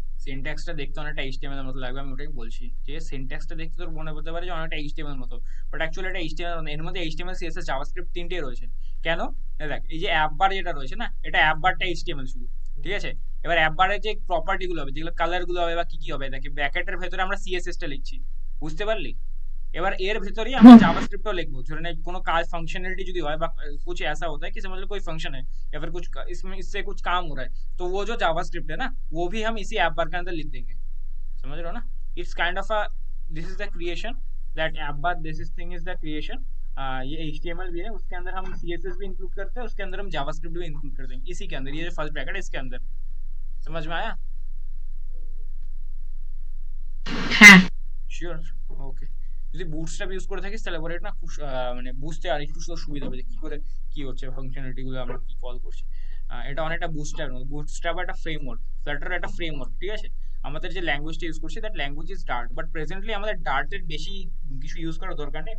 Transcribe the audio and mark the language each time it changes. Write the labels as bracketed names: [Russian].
[Bangla] সিনট্যাক্সটা দেখতে অনেকটা এইচটিএমএল এর মতো লাগবে, আমি ওটাই বলছি যে সিনট্যাক্সটা দেখতে তোর মনে করতে পারে যে অনেকটা এইচটিএমএল এর মতো, বাট অ্যাকচুয়ালি এটা এইচটিএমএল, এর মধ্যে এইচটিএমএল সিএসএস জাভাস্ক্রিপ্ট তিনটেই রয়েছে। কেন? দেখ, এই যে অ্যাপ বার যেটা রয়েছে না, এটা অ্যাপ বারটা এইচটিএমএল শুধু, ঠিক আছে? এবার অ্যাপ বারের যে প্রপার্টি গুলো হবে, যেগুলো কালার গুলো হবে বা কি কি হবে, দেখে ব্র্যাকেটের ভেতরে আমরা সিএসএস টা লিখছি, বুঝতে পারলি? এবার এর ভেতরেই আমরা जावास्क्रिप्ट लिखबो। धरे ने कोनो काज फंक्शनैलिटी যদি হয় বা [Hindi] कुछ ऐसा होता है कि समझ लो कोई फंक्शन है या फिर कुछ इसमें इससे कुछ काम हो रहा है, तो वो जो जावास्क्रिप्ट है ना, वो भी हम इसी ऐप बार के अंदर लिख देंगे। समझ रहे हो ना? [English] It's kind of a, this is the creation, that app bar, this is thing is the creation. [Hindi] ये एचटीएमएल भी है, उसके अंदर हम सीएसएस भी इंक्लूड करते हैं, उसके अंदर हम जावास्क्रिप्ट भी इंक्लूड कर देंगे इसी के अंदर। ये जो फर्स्ट ब्रैकेट है इसके अंदर, समझ में आया? [Bangla] হ্যাঁ শিওর? ওকে। যদি বুটস্ট্র্যাপ ইউজ করে থাকিস তাহলে পরে এটা না খুব মানে বুঝতে আর একটু সুবিধা হবে যে কি করে কি হচ্ছে, ফাংশনালিটি গুলো আমরা কি কল করছি। এটা অনেকটা বুটস্ট্র্যাপ মতো। বুটস্ট্র্যাপ একটা ফ্রেমওয়ার্ক, ফ্লাটার একটা ফ্রেমওয়ার্ক, ঠিক আছে? আমাদের যে ল্যাঙ্গুয়েজটা ইউজ করছি, [English] that language is Dart, [Bangla] but presently আমাদের ডার্টের বেশি কিছু ইউজ করার দরকার নেই।